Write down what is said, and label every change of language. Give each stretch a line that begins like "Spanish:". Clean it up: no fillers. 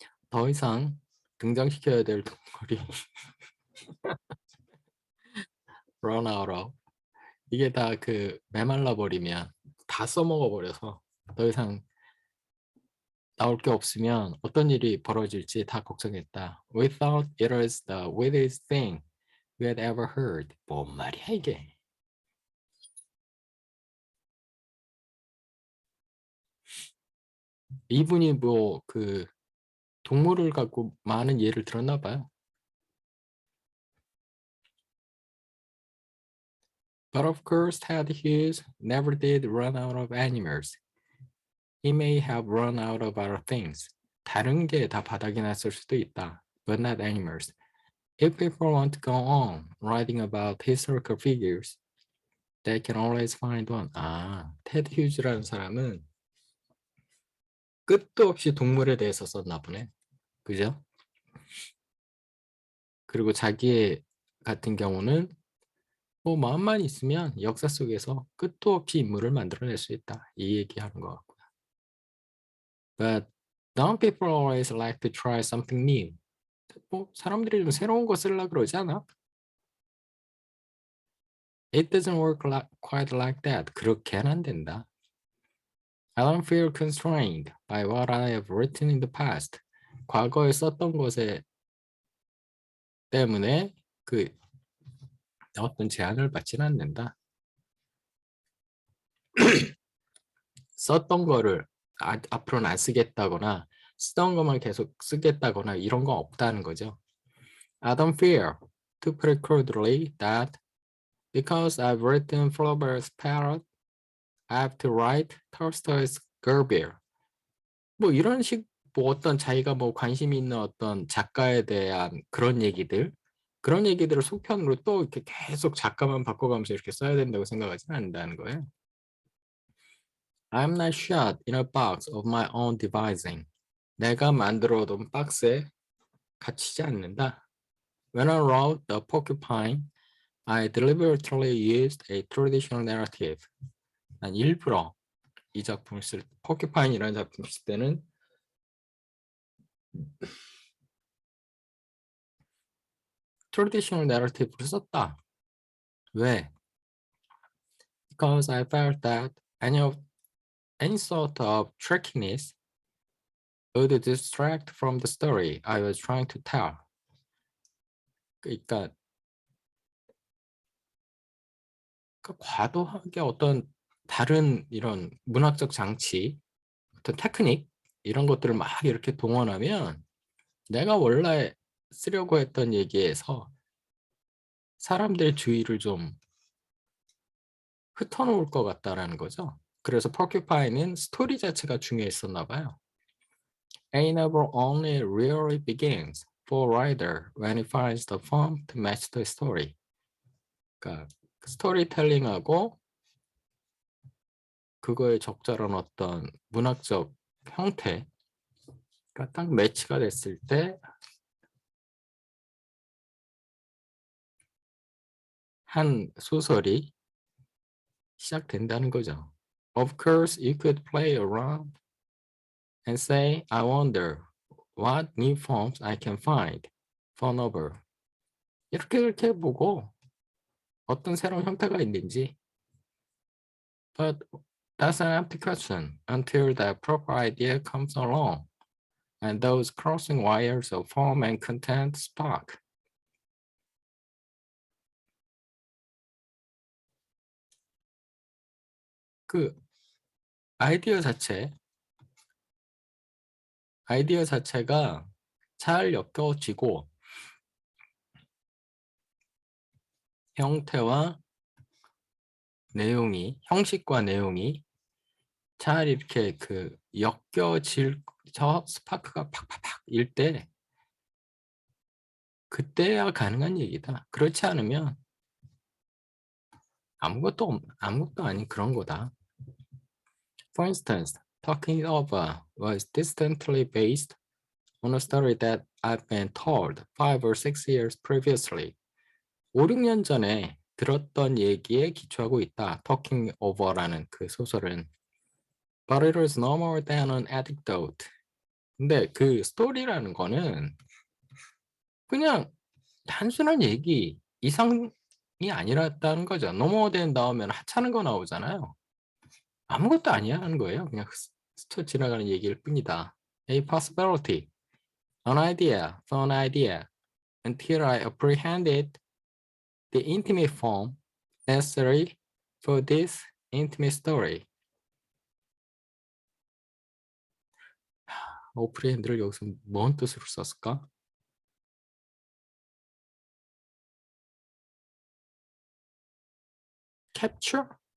Korean: 더 이상 등장시켜야 될 동물이
English: run out of.
Korean: 이게 다 그 메말라 버리면 다 써먹어 버려서 더 이상 나올 게 없으면 어떤 일이 벌어질지 다 걱정했다.
English: We thought it was the weirdest thing we had ever heard.
Korean: 뭔 말이야 이게. 이분이 뭐 그 동물을 갖고 많은 예를 들었나 봐요.
English: But of course Ted Hughes never did run out of animals. He may have run out of other things.
Korean: 다른 게 다 바닥이 났을 수도 있다.
English: But not animals. If people want to go on writing about historical figures, they can always find one.
Korean: 아, 테드 휴즈라는 사람은 끝도 없이 동물에 대해서 썼나 보네. 그죠? 그리고 자기 같은 경우는 뭐 마음만 있으면 역사 속에서 끝도 없이 인물을 만들어낼 수 있다. 이 얘기하는 것 같고요.
English: But some people always like to try something new.
Korean: 뭐 사람들이 좀 새로운 거 쓰려고 그러지 않아?
English: It doesn't work quite like that.
Korean: 그렇게는 안 된다.
English: I don't feel constrained by what I have written in the past.
Korean: 과거에 썼던 것에 때문에 그 어떤 제한을 받지는 않는다. 썼던 거를 앞으로는 안 쓰겠다거나 쓰던 것만 계속 쓰겠다거나 이런 거 없다는 거죠.
English: I don't fear, to put it crudely, that because I've written Flaubert's Parrot, I have to write Tolstoy's Gerbier.
Korean: 뭐 이런 식, 뭐 어떤 자기가 뭐 관심 있는 어떤 작가에 대한 그런 얘기들을 속편으로 또 이렇게 계속 작가만 바꿔가면서 이렇게 써야 된다고 생각하지는 않는다는 거예요.
English: I'm not shut in a box of my own devising.
Korean: 내가 만들어 둔 박스에 갇히지 않는다.
English: When I wrote The Porcupine, I deliberately used a traditional narrative.
Korean: 난 일부러 이 작품을 Porcupine이라는 작품을 쓸 때는
English: traditional narrative
Korean: 를 썼다. 왜?
English: Because I felt that any sort of trickiness would distract from the story I was trying to tell.
Korean: 그러니까 과도하게 어떤 다른 이런 문학적 장치, 어떤 테크닉 이런 것들을 막 이렇게 동원하면 내가 원래 쓰려고 했던 얘기에서 사람들의 주의를 좀 흩어놓을 것 같다라는 거죠. 그래서 Porcupine은 스토리 자체가 중요했었나 봐요.
English: A novel only really begins for a writer when he finds the form to match the story.
Korean: 그러니까 스토리텔링하고 그거에 적절한 어떤 문학적 형태가 딱 매치가 됐을 때 한 소설이 시작된다는 거죠.
English: Of course, you could play around and say, I wonder what new forms I can find for novel.
Korean: 이렇게 보고 어떤 새로운 형태가 있는지.
English: But that's an empty question until the proper idea comes along and those crossing wires of form and content spark.
Korean: 그 아이디어 자체가 잘 엮여지고 형식과 내용이 잘 이렇게 그 엮여질 저 스파크가 팍팍팍 일 때 그때야 가능한 얘기다. 그렇지 않으면 아무것도 아닌 그런 거다.
English: For instance, Talking It Over was distantly based on a story that I've been told 5 or 6 years previously.
Korean: 5, 6년 전에 들었던 얘기에 기초하고 있다. Talking Over라는 그 소설은.
English: But it was no more than an anecdote.
Korean: 근데 그 스토리라는 거는 그냥 단순한 얘기 이상이 아니랐다는 거죠. 노모된 나오면 하찮은 거 나오잖아요. 아무것도 아니야 하는 거예요. 그냥 스쳐 지나가는 얘기일 뿐이다.
English: A possibility, an idea, an idea, until I apprehended the intimate form necessary for this intimate story.
Korean: 어프리헨드를 여기서 뭔 뜻으로 썼을까?
English: capture?